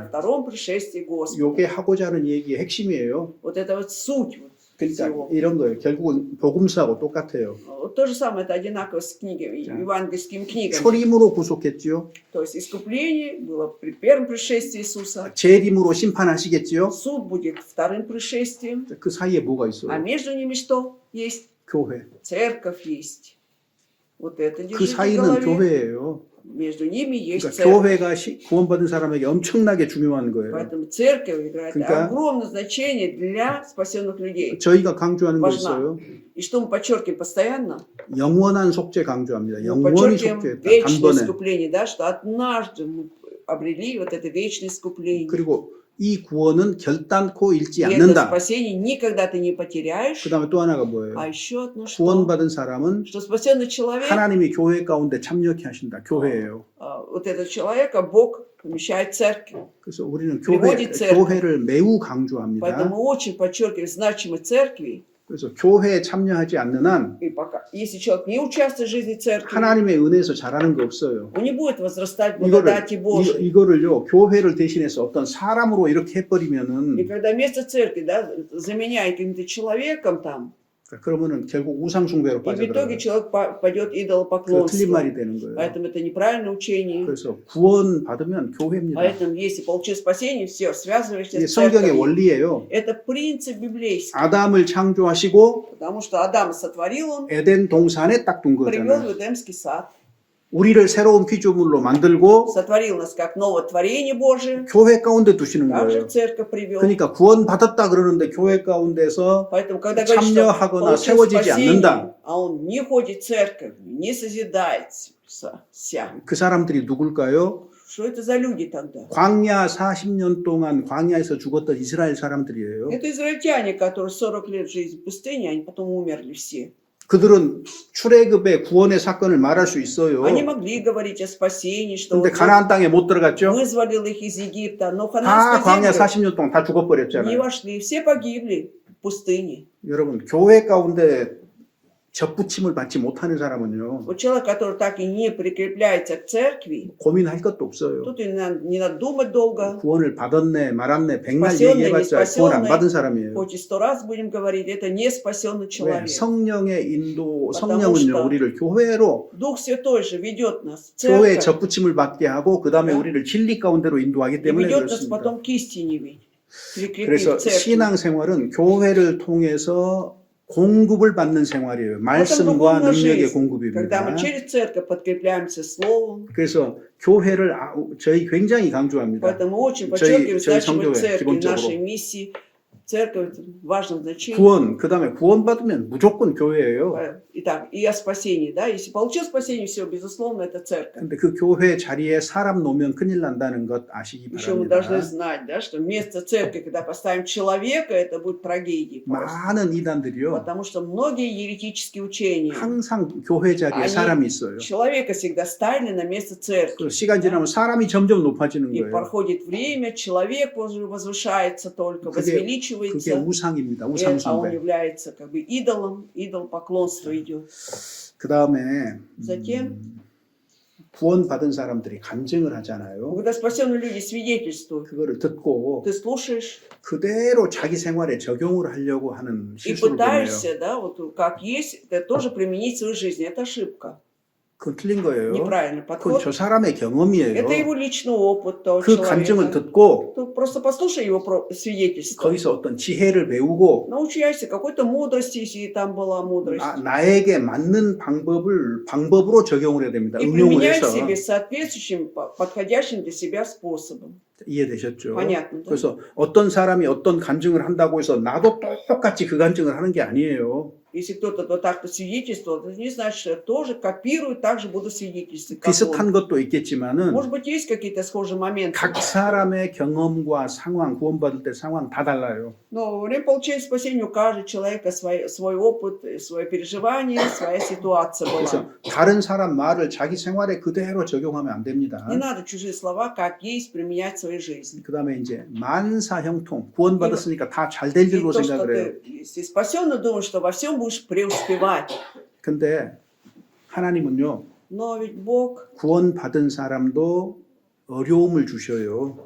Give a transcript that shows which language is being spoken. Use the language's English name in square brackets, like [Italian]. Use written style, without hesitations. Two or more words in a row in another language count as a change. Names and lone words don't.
[Russian] о втором пришествии Господа. [Korean] 요게 하고자 하는 얘기의 핵심이에요. [Russian] Вот это вот суть вот [Korean] 그러니까 [Russian] всего. [Korean] 이런 거예요. 결국은 복음서하고 똑같아요. [Russian] Вот то же самое, это одинаково с книгами, Да. евангельскими книгами. [Korean] 초림으로 구속했지요. [Russian] То есть искупление было при первом пришествии Иисуса, [Korean] 재림으로 심판하시겠지요. [Russian] суд будет вторым пришествием, [Korean] 그 사이에 뭐가 [Russian] а [Korean] 있어요? [Russian] между ними что есть? [Korean] 교회. [Russian] Церковь есть. Вот это [Korean] 그 [Russian] держите в [Korean] 사이는 [Russian] голове. [Korean] 교회예요. [Russian] Между ними есть [Korean] 그러니까 [Russian] церковь. [Korean] 교회가 구원받은 사람에게 엄청나게 중요한 거예요. [Russian] Поэтому церковь играет [Korean] 그러니까 [Russian] огромное значение для спасенных людей. [Korean] 저희가 강조하는 거 [Russian] важна. [Korean] 있어요. [Russian] И что мы подчеркиваем постоянно? [Korean] 영원한 속죄 강조합니다. [Russian] Мы [Korean] 영원히 [Russian] подчеркиваем [Korean] 속죄했다. [Russian] вечное [Korean] 단번에. [Russian] искупление, да, что однажды мы обрели вот это вечное искупление. [Korean] 그리고 이 구원은 결단코 잃지 [Russian] И это [Korean] 않는다. [Russian] спасение никогда ты не потеряешь. [Korean] 그 다음에 또 하나가 뭐예요? [Russian] А еще одно что? [Korean] 구원받은 사람은 [Russian] Что спасенный человек, [Korean] 하나님이 교회 가운데 참여케 하신다. 교회예요. [Russian] вот этот человека Бог помещает в церковь. [Korean] 그래서 우리는 [Russian] приводит церковь. [Korean] 교회를 매우 강조합니다. [Russian] Поэтому мы очень подчеркиваем значимость церкви. [Korean] 그래서 교회에 참여하지 않는 한 [Russian] И пока, если человек не участвует в жизни церкви, [Korean] 하나님의 은혜에서 잘하는 거 없어요. [Russian] он не будет возрастать в благодати Божией. [Korean] 이거를요 교회를 대신해서 어떤 사람으로 이렇게 [Russian] И [Korean] 해버리면은 [Russian] когда вместо церкви, да, заменяет каким-то человеком там, [Korean] 그러면은 결국 우상숭배로 [Russian] и в итоге [Korean] 빠져들어요. [Russian] человек пойдет [Korean] 그 틀린 [Russian] идолопоклонству. [Korean] 말이 되는 거예요. [Russian] Поэтому это неправильное учение. [Korean] 그래서 구원 받으면 교회입니다. [Russian] Поэтому, если получил спасение, все, связываешься [Korean] 이게 [Russian] с [Korean] 성경의 [Russian] церковью. [Korean] 원리예요. [Russian] Это принцип библейский. [Korean] 아담을 창조하시고 [Russian] Потому что Адам сотворил, он [Korean] 에덴 동산에 딱 둔 [Russian] привел [Korean] 거잖아요. [Russian] в Эдемский сад. [Korean] 우리를 새로운 피조물로 만들고 [Russian] сотворил нас как новое творение Божие, [Korean] 교회 가운데 두시는 [Russian] также [Korean] 거예요. [Russian] в церковь привел. [Korean] 그러니까 구원 받았다 그러는데 교회 가운데서 [Russian] Поэтому, когда говорит, что [Korean] 참여하거나 [Russian] получил [Korean] 세워지지 [Russian] спасение, [Korean] 않는다. [Russian] а он не ходит в церковь, не созидается, [Korean] 그 사람들이 누굴까요? [Russian] что это за люди тогда? [Korean] 광야 40년 동안 광야에서 죽었던 이스라엘 사람들이에요. [Russian] Это израильтяне, которые 40 лет жизни в пустыне, они потом умерли все. [Korean] 그들은 출애굽의 구원의 사건을 말할 수 있어요. [Russian] Они могли говорить о спасении, что [Korean] 근데 [Russian] вот [Korean] 가나안 땅에 못 들어갔죠. [Russian] вызволил их из Египта, но в [Korean] 다 [Russian] Ханаанскую [Korean] 광야 [Russian] землю [Korean] 40년 동안 다 [Russian] не [Korean] 죽어버렸잖아요. [Russian] вошли, все погибли в пустыне. [Korean] 여러분 교회 가운데 접붙임을 받지 못하는 사람은요. [Russian] Вот человек, который так и не прикрепляется к церкви, [Korean] 고민할 것도 없어요. [Russian] тут и не надо думать долго. [Korean] 구원을 받았네 말았네 백날 [Russian] спасенный, [Korean] 얘기해봤자 [Russian] не [Korean] 구원 안 [Russian] спасенный, [Korean] 받은 사람이에요. [Russian] хоть и 100 раз будем говорить, это не спасенный [Korean] 왜? [Russian] человек. [Korean] 성령의 인도, [Russian] потому [Korean] 성령은요 [Russian] что [Korean] 우리를 교회로 [Russian] Дух Святой же ведет нас в [Korean] 교회에 [Russian] церковь [Korean] 접붙임을 받게 하고 그 다음에 [Russian] Да. [Korean] 우리를 진리 가운데로 인도하기 [Russian] и [Korean] 때문에 [Russian] ведет нас [Korean] 그렇습니다. [Russian] потом к истине ведь, прикрепив [Korean] 그래서 [Russian] в церкви. [Korean] 신앙생활은 교회를 통해서 공급을 받는 생활이에요. [Russian] Вот это [Korean] 말씀과 [Russian] духовная [Korean] 능력의 [Russian] жизнь, [Korean] 공급입니다. [Russian] когда мы через церковь подкрепляемся Словом. [Korean] 그래서 교회를 저희 굉장히 강조합니다. [Russian] Поэтому очень [Korean] 저희 [Russian] подчеркиваем значимость [Korean] 성교회 [Russian] церкви, [Korean] 기본적으로. [Russian] нашей миссии. Церковь в важном значении. [Korean] 구원, 그 다음에 구원 받으면 무조건 교회예요. [Russian] Итак, и о спасении, да, если получил спасение, все, безусловно, это церковь. [Korean] 근데 그 교회 자리에 사람 놓으면 큰일 난다는 것 아시기 [Russian] Еще мы должны [Korean] 바랍니다. [Russian] знать, да, что вместо церкви, когда поставим человека, это будет трагедия. просто. [Korean] 많은 이단들이요. [Russian] Потому что многие еретические учения [Korean] 항상 교회 자리에 아니, 사람이 있어요. [Russian] человека всегда ставили на место церкви. [Korean] 그 시간 지나면 사람이 점점 높아지는 [Russian] И [Korean] 거예요. [Russian] проходит время, человек уже возвышается только, [Korean] 그게 [Russian] возвеличивается. [Korean] 우상입니다. [Russian] А он [Korean] 우상숭배. [Russian] является как бы идолом, идол поклонства идет. [Korean] 그 다음에 [Russian] Затем, [Korean] 구원 받은 사람들이 간증을 하잖아요. [Russian] когда спасенные люди свидетельствуют, [Korean] 그거를 듣고 [Russian] ты слушаешь [Korean] 그대로 자기 생활에 적용을 하려고 하는 [Russian] и [Korean] 실수를 보네요. [Russian] пытаешься, да, вот как есть, это тоже применить в своей жизни. Это ошибка, [Korean] 그건 틀린 거예요. [Russian] неправильный [Korean] 그건 [Russian] подход. [Korean] 저 사람의 경험이에요. [Russian] Это его личный опыт того [Korean] 그 간증을 [Russian] человека. [Korean] 듣고 [Russian] Ты просто послушай его свидетельство. [Korean] 거기서 어떤 지혜를 배우고 [Russian] Научайся какой-то мудрости, если там была мудрость. [Korean] 나에게 맞는 방법으로 적용을 해야 됩니다. [Russian] И [Korean] 응용을 [Russian] применяй [Korean] 해서. [Russian] себе соответствующим, подходящим для себя способом. [Korean] 이해되셨죠? [Russian] Понятно, да? [Korean] 그래서 어떤 사람이 어떤 간증을 한다고 해서 나도 똑같이 그 간증을 하는 게 아니에요. [Russian] Если кто-то вот так-то свидетельствовал, это не значит, что я тоже копирую, также буду свидетельствовать. как [Korean] 비슷한 [Russian] он. [Korean] 것도 있겠지만은 [Russian] Может быть, есть какие-то схожие моменты. [Korean] 각 사람의 경험과 상황, 구원받을 때 상황 다 달라요. [Russian] Но во время получения спасения у каждого человека свой опыт, свое переживание, своя ситуация [Korean] 그래서 [Russian] была. [Korean] 다른 사람 말을 자기 생활에 그대로 적용하면 안 됩니다. [Russian] Не надо чужие слова, как есть, применять в своей жизни. [Korean] 그 다음에 이제 만사형통, 구원받았으니까 다 잘 될 [Russian] И [Korean] 줄로 [Russian] то, что [Korean] 생각을 해요. [Russian] ты, если спасенно думаешь, что во всем будешь преуспевать. [Korean] 근데 하나님은요, [Russian] Но ведь Бог [Korean] 구원받은 사람도 어려움을 주셔요.